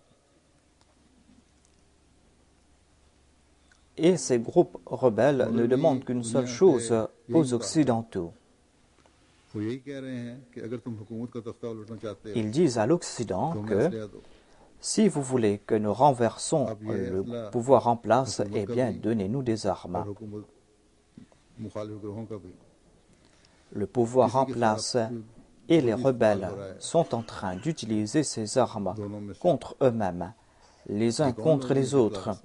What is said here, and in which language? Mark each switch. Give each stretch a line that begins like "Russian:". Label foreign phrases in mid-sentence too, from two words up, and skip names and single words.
French: Et ces groupes rebelles ne demandent qu'une seule chose aux Occidentaux.
Urdu: وہ یہی کہہ رہے ہیں کہ اگر تم حکومت کا تختہ الٹنا چاہتے ہو
French: Ils disent à l'Occident
Urdu: تو ہمیں
French: que
Urdu: اسلحہ دو
French: Si vous voulez que nous renversons le pouvoir en place, eh bien, donnez-nous des armes. Le pouvoir en place et les rebelles sont en train d'utiliser ces armes contre eux-mêmes, les uns contre les autres.